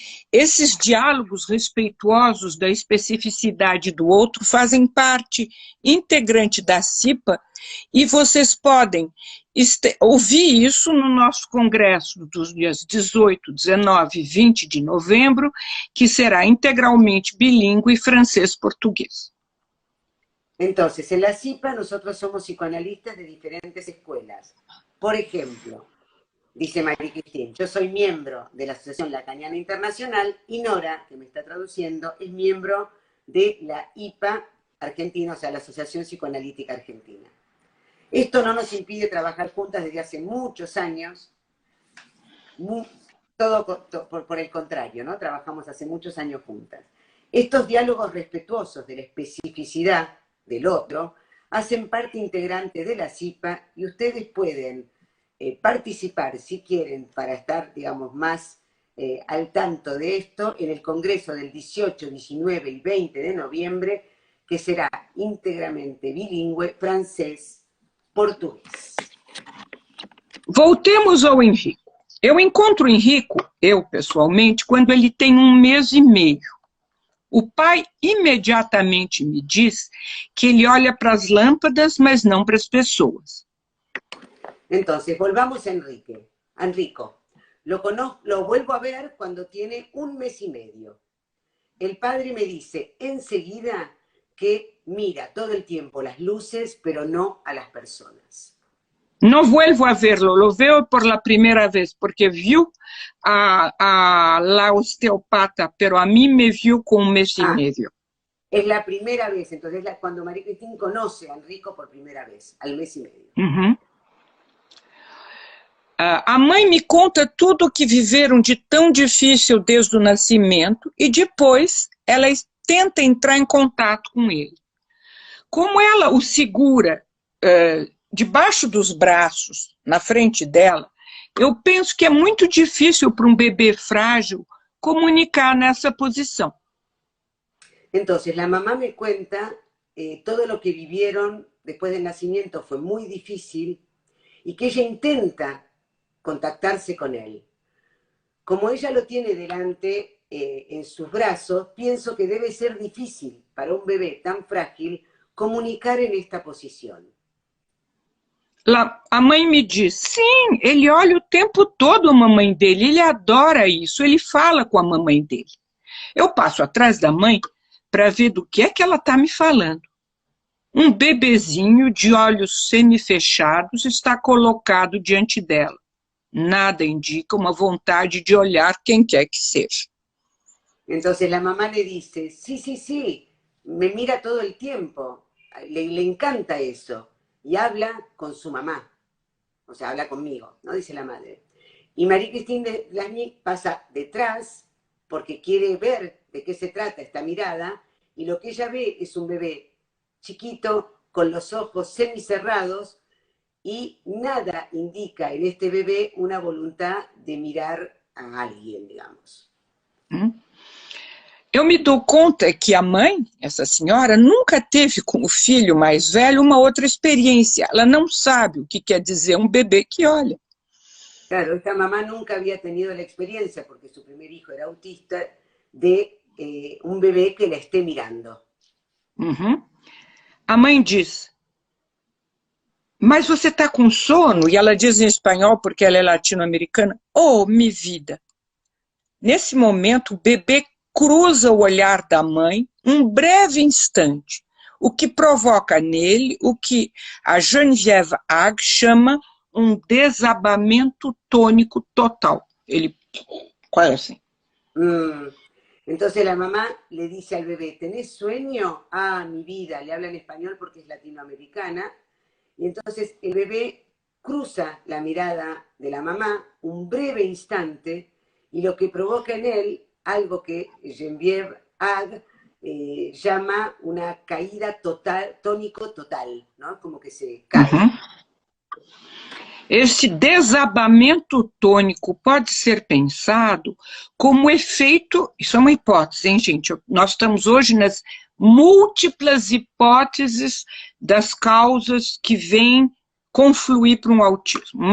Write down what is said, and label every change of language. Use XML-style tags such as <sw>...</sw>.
<pt>Esses diálogos respeituosos da especificidade do outro fazem parte integrante da CIPA e vocês podem ouvir isso no nosso congresso dos dias 18, 19 e 20 de novembro, que será integralmente bilíngue francês-português.</pt> <es>Entonces, en la CIPA nosotros somos psicoanalistas de diferentes escuelas. Por ejemplo, dice Marie-Christine, yo soy miembro de la Asociación Lacaniana Internacional y Nora, que me está traduciendo, es miembro de la IPA Argentina, o sea, la Asociación Psicoanalítica Argentina. Esto no nos impide trabajar juntas desde hace muchos años, por el contrario, ¿no? Trabajamos hace muchos años juntas. Estos diálogos respetuosos de la especificidad del otro hacen parte integrante de la CIPA y ustedes pueden participar, si quieren, para estar, digamos, más al tanto de esto, en el Congreso del 18, 19 y 20 de noviembre, que será íntegramente bilingüe,</es> <pt>francês-português. Voltemos ao Henrico. Eu encontro o Henrico, eu pessoalmente, quando ele tem 1 mês e meio. O pai imediatamente me diz que ele olha para as lâmpadas, mas não para as pessoas.</pt> <es>Entonces, volvamos a Enrico. Lo vuelvo a ver cuando tiene 1 mes y medio. El padre me dice enseguida que mira todo el tiempo las luces, pero no a las personas. No vuelvo a verlo, lo veo por la primera vez, porque vio a la osteopata, pero a mí me vio con 1 mes y medio. Es la primera vez, entonces cuando Marie-Christine conoce a Enrico por primera vez, al mes y medio. Uhum.</es> <pt>A mãe me conta tudo o que viveram de tão difícil desde o nascimento e depois ela tenta entrar em contato com ele. Como ela o segura debaixo dos braços, na frente dela, eu penso que é muito difícil para um bebê frágil comunicar nessa posição.</pt> <es>Entonces, la mamá me cuenta todo lo que vivieron después del nacimiento fue muy difícil y que ella intenta contactarse con él. Como ella lo tiene delante en sus brazos, pienso que debe ser difícil para un bebé tan frágil comunicar en esta posición.</es> <pt>A mãe me diz, sim, ele olha o tempo todo a mamãe dele, ele adora isso, ele fala com a mamãe dele. Eu passo atrás da mãe para ver do que é que ela está me falando. Um bebezinho de olhos semifechados está colocado diante dela. Nada indica uma vontade de olhar quem quer que seja.</pt> <es>Entonces la mamá le dice, sí, sí, sí, me mira todo el tiempo, le encanta eso, y habla con su mamá, o sea, habla conmigo, ¿no? Dice la madre. Y Marie-Christine Lasnik pasa detrás porque quiere ver de qué se trata esta mirada, y lo que ella ve es un bebé chiquito, con los ojos semicerrados, y nada indica en este bebé una voluntad de mirar a alguien, digamos.</es> <pt>Eu me dou conta que a mãe, essa senhora, nunca teve com o filho mais velho uma outra experiência. Ela não sabe o que quer dizer um bebê que olha.</pt> <es>Claro, esta mamá nunca había tenido la experiencia, porque su primer hijo era autista, de un bebé que la esté mirando. Uhum.</es> <pt>A mãe diz, mas você está com sono? E ela diz em espanhol, porque ela é latino-americana,</pt> <es>oh, mi vida.</es> <pt>Nesse momento, o bebê cruza o olhar da mãe um breve instante, o que provoca nele o que a Geneviève Ag chama desabamento tônico total. Ele, quase assim.</pt> <es>Entonces la mamá le dice al bebé, ¿tenés sueño? Ah, mi vida, le habla en español porque es latinoamericana. Y entonces el bebé cruza la mirada de la mamá un breve instante y lo que provoca en él algo que Geneviève Ag llama una caída total, tónico total, ¿no? Como que se cae.</es> <pt>Esse desabamento tônico pode ser pensado como efeito, isso é uma hipótese, hein, gente? Nós estamos hoje nas múltiplas hipóteses das causas que vêm confluir para um autismo.</pt>